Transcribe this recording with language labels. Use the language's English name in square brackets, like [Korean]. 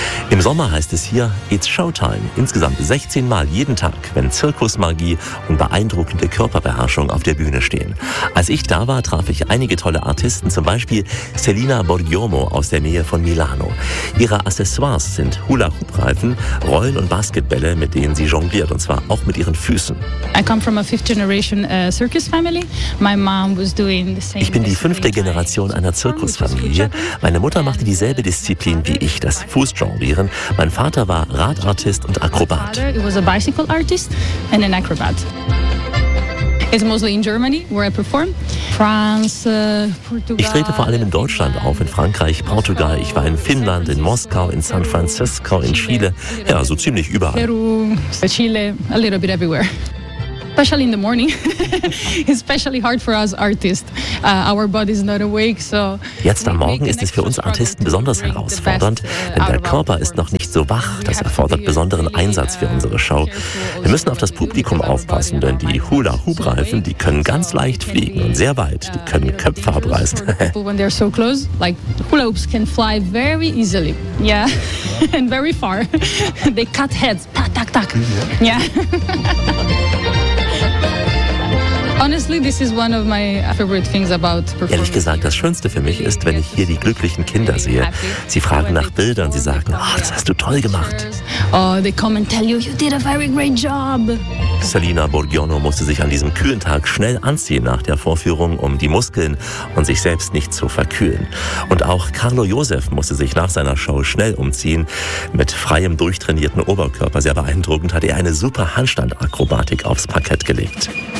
[German] Im Sommer heißt es hier, [English] it's Showtime. [German] Insgesamt 16 Mal jeden Tag, wenn Zirkusmagie und beeindruckende Körperbeherrschung auf der Bühne stehen. Als ich da war, traf ich einige tolle Artisten, zum Beispiel Selina Borgiomo aus der Nähe von Milano. Ihre Accessoires sind Hula-Hoop-Reifen, Rollen und Basketbälle, mit denen sie jongliert, und zwar auch mit ihren Füßen. [English] I come from a fifth generation circus family. My mom was doing the same. [German] Ich bin die fünfte Generation einer Zirkusfamilie. Meine Mutter machte dieselbe Disziplin wie ich, das Fußjonglieren. Mein Vater war Radartist und Akrobat. [English] He was a bicycle artist and an acrobat. It's mostly in Germany where I perform. France, Portugal. [German] Ich trete vor allem in Deutschland auf, in Frankreich, Portugal. Ich war in Finnland, in Moskau, in San Francisco, in Chile. Ja, so ziemlich überall. [English] Peru, Chile, a little bit everywhere. Especially in the morning, especially hard for us artists. Our body is not awake, so. [German] Jetzt am Morgen ist es für uns Artisten besonders herausfordernd, denn der Körper ist noch nicht so wach. Das erfordert besonderen Einsatz für unsere Show. Wir müssen auf das Publikum aufpassen, denn die Hula-Hoop-Reifen, die können ganz leicht fliegen und sehr weit. Die können Köpfe abreißen. [English] When they're so close, like hula-hoops can fly very easily, yeah, and very far. They cut heads, tak tak tak, yeah. Honestly, this is one of my favorite things about performing. [German] Ehrlich gesagt, das Schönste für mich ist, wenn ich hier die glücklichen Kinder sehe. Sie fragen nach Bildern, sie sagen, oh, das hast du toll gemacht. [English] Oh, they come and tell you, you did a very great job. [German] Selina Borgiono musste sich an diesem kühlen Tag schnell anziehen nach der Vorführung, um die Muskeln und sich selbst nicht zu verkühlen. Und auch Carlo Josef musste sich nach seiner Show schnell umziehen. Mit freiem, durchtrainierten Oberkörper, sehr beeindruckend, hat er eine super Handstand-Akrobatik aufs Parkett gelegt.